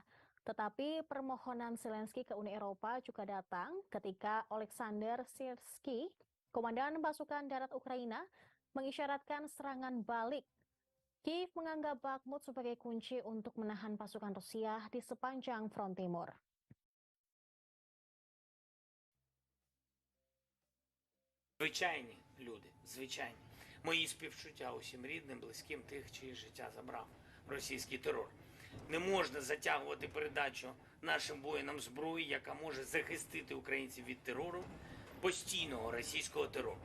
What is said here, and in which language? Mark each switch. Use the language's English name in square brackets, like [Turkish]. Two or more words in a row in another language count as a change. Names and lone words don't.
[Indonesian] Tetapi permohonan Zelensky ke Uni Eropa juga datang ketika Oleksandr Syrskyi, Komandan Pasukan Darat Ukraina, mengisyaratkan serangan balik. Kiev menganggap Bakhmut sebagai kunci untuk menahan pasukan Rusia di sepanjang front timur. [Ukrainian] Звичайні люди, звичайні. Мої співчуття усім рідним, близьким тих, чиї життя забрав російський терор. Не можна затягувати передачу нашим воїнам зброї, яка може захистити українців від терору, постійного російського терору.